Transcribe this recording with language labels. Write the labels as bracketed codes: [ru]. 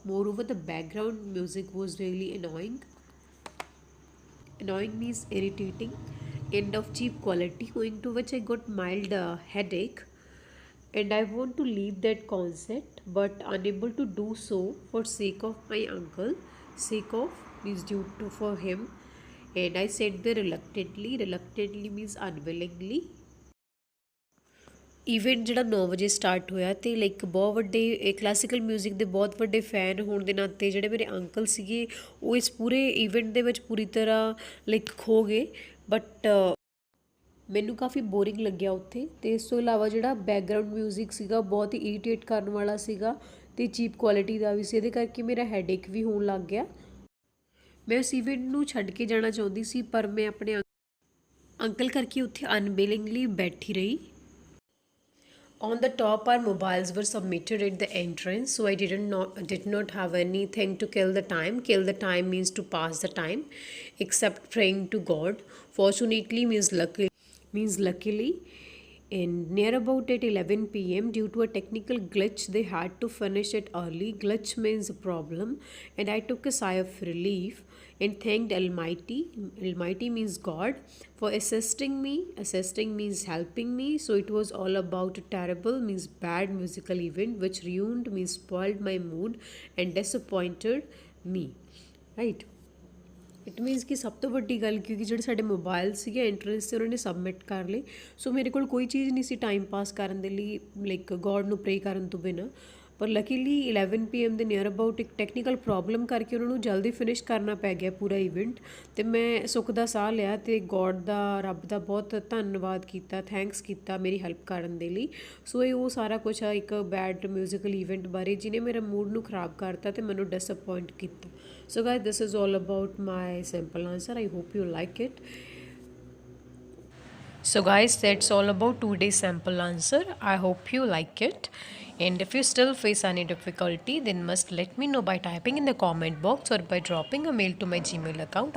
[en] Moreover, the background music was really annoying. Annoying means irritating and of cheap quality, owing to which I got mild headache, and I want to leave that concert but unable to do so for sake of my uncle. Sake of means due to for him, and I said there reluctantly. Reluctantly means unwillingly. [pa] Event ਜਿਹੜਾ 9 ਵਜੇ start ਹੋਇਆ, ਅਤੇ like ਬਹੁਤ ਵੱਡੇ classical music ਦੇ ਬਹੁਤ ਵੱਡੇ fan ਹੋਣ ਦੇ ਨਾਤੇ ਜਿਹੜੇ ਮੇਰੇ ਅੰਕਲ ਸੀਗੇ ਉਹ ਇਸ ਪੂਰੇ ਇਵੈਂਟ ਦੇ ਵਿੱਚ ਪੂਰੀ ਤਰ੍ਹਾਂ ਲਾਈਕ ਖੋ ਗਏ। ਬਟ ਮੈਨੂੰ ਕਾਫੀ ਬੋਰਿੰਗ ਲੱਗਿਆ ਉੱਥੇ। ਅਤੇ ਇਸ ਤੋਂ ਇਲਾਵਾ ਜਿਹੜਾ ਬੈਕਗਰਾਊਂਡ ਮਿਊਜ਼ਿਕ ਸੀਗਾ ਬਹੁਤ ਹੀ ਇਰੀਟੇਟ ਕਰਨ ਵਾਲਾ ਸੀਗਾ ਅਤੇ ਚੀਪ ਕੁਆਲਿਟੀ ਦਾ ਵੀ ਸੀ, ਇਹਦੇ ਕਰਕੇ ਮੇਰਾ ਹੈਡੇਕ ਵੀ ਹੋਣ ਲੱਗ ਗਿਆ। ਮੈਂ ਉਸ ਇਵੈਂਟ ਨੂੰ ਛੱਡ ਕੇ ਜਾਣਾ ਚਾਹੁੰਦੀ ਸੀ, ਪਰ ਮੈਂ ਆਪਣੇ ਅੰਕਲ ਕਰਕੇ ਉੱਥੇ ਅਨਵਿਲਿੰਗਲੀ ਬੈਠੀ ਰਹੀ। [en] On the top, our mobiles were submitted at the entrance, so I did not have anything to kill the time. Kill the time means to pass the time, except praying to God. Fortunately means luckily. And near about at 11 p.m. due to a technical glitch, they had to finish it early. Glitch means a problem, and I took a sigh of relief and thanked Almighty. Almighty means God for assisting me. Assisting means helping me. So it was all about a terrible means bad musical event which ruined means spoiled my mood and disappointed me. Right? It means [pa] ਕਿ ਸਭ ਤੋਂ ਵੱਡੀ ਗੱਲ, ਕਿਉਂਕਿ ਜਿਹੜੇ ਸਾਡੇ mobile ਸੀਗੇ entrance 'ਤੇ ਉਹਨਾਂ ਨੇ ਸਬਮਿਟ ਕਰ ਲਏ, ਸੋ ਮੇਰੇ ਕੋਲ ਕੋਈ ਚੀਜ਼ ਨਹੀਂ ਸੀ ਟਾਈਮ ਪਾਸ ਕਰਨ ਦੇ ਲਈ, ਲਾਈਕ ਗੋਡ ਨੂੰ ਪ੍ਰੇ ਕਰਨ ਤੋਂ ਬਿਨਾਂ। ਪਰ ਲੱਕੀਲੀ 11 PM ਦੇ ਨੀਅਰ ਅਬਾਊਟ ਇੱਕ ਟੈਕਨੀਕਲ ਪ੍ਰੋਬਲਮ ਕਰਕੇ ਉਹਨਾਂ ਨੂੰ ਜਲਦੀ ਫਿਨਿਸ਼ ਕਰਨਾ ਪੈ ਗਿਆ ਪੂਰਾ ਇਵੈਂਟ। ਅਤੇ ਮੈਂ ਸੁੱਖ ਦਾ ਸਾਹ ਲਿਆ ਅਤੇ ਗੋਡ ਦਾ, ਰੱਬ ਦਾ ਬਹੁਤ ਧੰਨਵਾਦ ਕੀਤਾ, ਥੈਂਕਸ ਕੀਤਾ ਮੇਰੀ ਹੈਲਪ ਕਰਨ ਦੇ ਲਈ। ਸੋ ਇਹ ਉਹ ਸਾਰਾ ਕੁਛ ਆ ਇੱਕ ਬੈਡ ਮਿਊਜ਼ੀਕਲ ਇਵੈਂਟ ਬਾਰੇ ਜਿਹਨੇ ਮੇਰਾ ਮੂਡ ਨੂੰ ਖ਼ਰਾਬ ਕਰਤਾ ਅਤੇ ਮੈਨੂੰ ਡਿਸਅਪੋਇੰਟ ਕੀਤਾ। [en] So guys, this is all about my simple answer. I hope you like it. So guys, that's all about today's sample answer. I hope you like it. And if you still face any difficulty, then must let me know by typing in the comment box or by dropping a mail to my Gmail account.